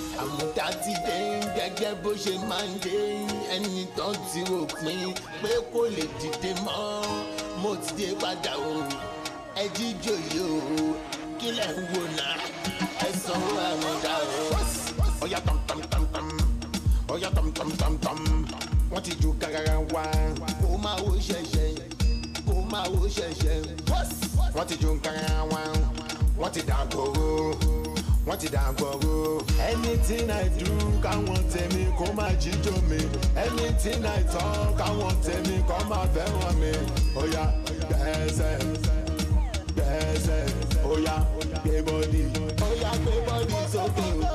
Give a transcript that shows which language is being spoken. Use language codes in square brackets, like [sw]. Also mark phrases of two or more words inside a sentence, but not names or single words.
[yo] Àmùdá ti dé gẹ́gẹ́ bó ṣe máa ń dé. Ẹni tán ti rò pin pé kò lè dìde mọ́. Mo ti dé padà o. Ẹ jíjó yìí o. Kí lẹ̀ ń wò náà? Ẹ sanwó àmùdá o. Ọya tam tam tam tam. Ọya tam tam tam tam. Wọ́n ti ju gàgàrà wa. Kó máa wo ṣẹ̀ṣẹ̀. Kó máa wo ṣẹ̀ṣẹ̀. Wọ́n ti ju nǹkan ara wọn, wọ́n ti dàgbòrò, wọ́n ti dàgbòrò. [en] Anything I do, [yo] káwọn tèmi kó máa jíjó mi. [en] Anything I talk, [yo] káwọn tèmi kó máa fẹ́ràn mi. Ó yá, gbẹ́sẹ̀, gbẹ́sẹ̀, ó yá, gbé body. Ó yá, gbé body sókè.